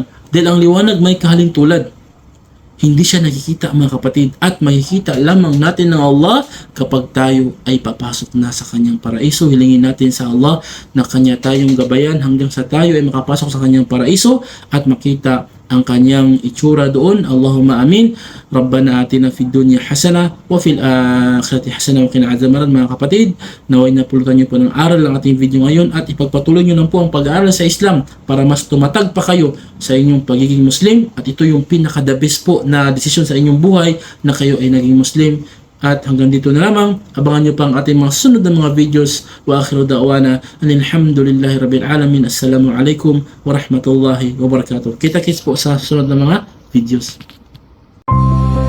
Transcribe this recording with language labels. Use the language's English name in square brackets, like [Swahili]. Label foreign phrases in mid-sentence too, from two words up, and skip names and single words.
[Filipino] Dahil ang liwanag may kahalintulad. Hindi siya nakikita, mga kapatid, at makikita lamang natin ng Allah kapag tayo ay papasok na sa kanyang paraiso. Hilingin natin sa Allah na kanya tayong gabayan hanggang sa tayo ay makapasok sa kanyang paraiso at makita ang kanyang itsura doon. [Arabic] اللهم آمين. ربنا آتنا في الدنيا حسنة وفي الآخرة حسنة وقنا عذاب النار. [Filipino] Mga kapatid, naway napulutan niyo po ng aral ang ating video ngayon at ipagpatuloy niyo lang po ang pag-aaral sa Islam para mas tumatag pa kayo sa inyong pagiging Muslim, at ito yung pinaka [English] the best [Filipino] po na desisyon sa inyong buhay na kayo ay naging Muslim. At hanggang dito na lamang, abangan nyo pa ang ating mga sunod na mga videos. [Arabic] وآخر دعوانا الحمد لله رب العالمين السلام عليكم ورحمة الله وبركاته. [Filipino] Kita-kits po sa sunod na mga videos.